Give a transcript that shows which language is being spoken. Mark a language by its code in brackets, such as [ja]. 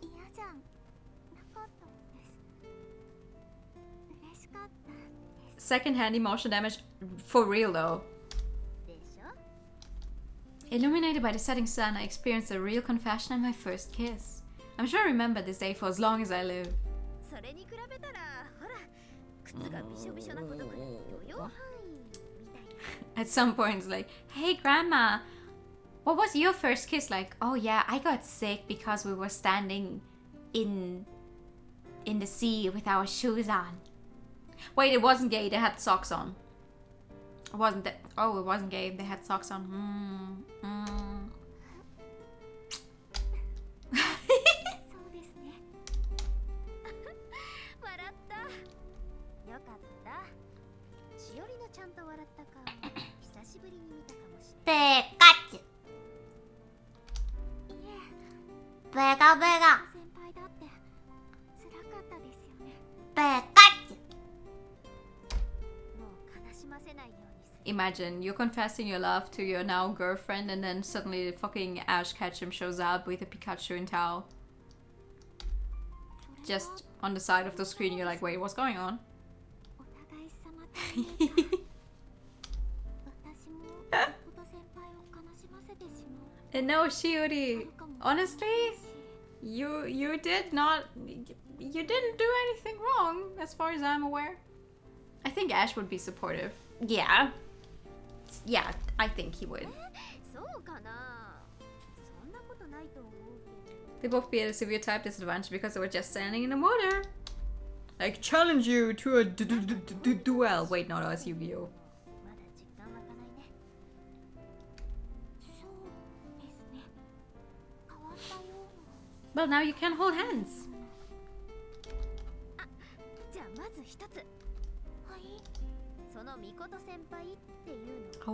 [ja] 嫌じゃん。なかったです。嬉しかったです。 [en] Secondhand emotional damage for real though. [ja] でしょ？ [en] Illuminated by the setting sun, I experienced a real confession on my first kiss. I'm sure I remember this day for as long as I live. [ja] それに比べたら、ほら、靴がびしょびしょなことくらい許容範囲みたいな。 [en] At some points, like, hey grandma, what was your first kiss like? Oh yeah, I got sick because we were standing in the sea with our shoes on. Wait, it wasn't gay. They had socks on. It wasn't that. Oh, it wasn't gay. They had socks on. [ja] そうですね。笑った。よかった。しおりのちゃんと笑った顔、久しぶりに見たかもしれない。ペカチュ。いえ、ベガベガ。先輩だって辛かったですよね。ペカチュ。もう悲しませないようにする。 [en] Imagine you're confessing your love to your now girlfriend, and then suddenly fucking Ash Ketchum shows up with a Pikachu in towel. Just on the side of the screen, you're like, wait, what's going on? [ja] お互い様というか、私もこと先輩を悲しませてしまう。 [en] And no, Shiori, honestly, you didn't do anything wrong as far as I'm aware. I think Ash would be supportive. Yeah, I think he would. [ja] そうかな。そんなことないと思うけど。 [en] They both be at a severe type disadvantage because they were just standing in the water. Like, challenge you to a duel. Wait, no, that's Yu-Gi-Oh. [ja] まだ実感湧かないね。そうですね。変わったような。 [en] Well, now you can hold hands. [ja] じゃあまず一つ。はい。そのみこと先輩っていうの。